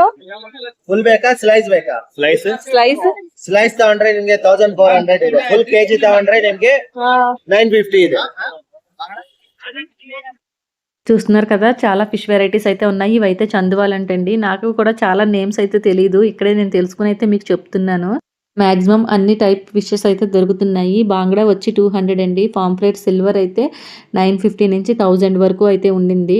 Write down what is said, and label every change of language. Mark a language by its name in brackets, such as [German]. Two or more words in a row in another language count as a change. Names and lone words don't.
[Kannada] ಫುಲ್ ಬೇಕಾ ಸ್ಲೈಸ್ ಬೇಕಾ? ಸ್ಲೈಸ್ ತಗೊಂಡ್ರೆ ನಿಮ್ಗೆ 1400 ಇದೆ. [English] full kg [Kannada] ತಗೊಂಡ್ರೆ ನಿಮ್ಗೆ 950 ಇದೆ. [Telugu] చూస్తున్నారు కదా, చాలా [English] fish varieties [Telugu] అయితే ఉన్నాయి. ఇవైతే చందువాలంటండి. నాకు కూడా చాలా నేమ్స్ అయితే తెలియదు, ఇక్కడే నేను తెలుసుకుని అయితే మీకు చెప్తున్నాను. మ్యాక్సిమం అన్ని [English] type fishes [Telugu] అయితే దొరుకుతున్నాయి. బాంగ్డా వచ్చి 200 అండి. [English] pomfret silver [Telugu] అయితే 950 నుంచి 1000 వరకు అయితే ఉండింది.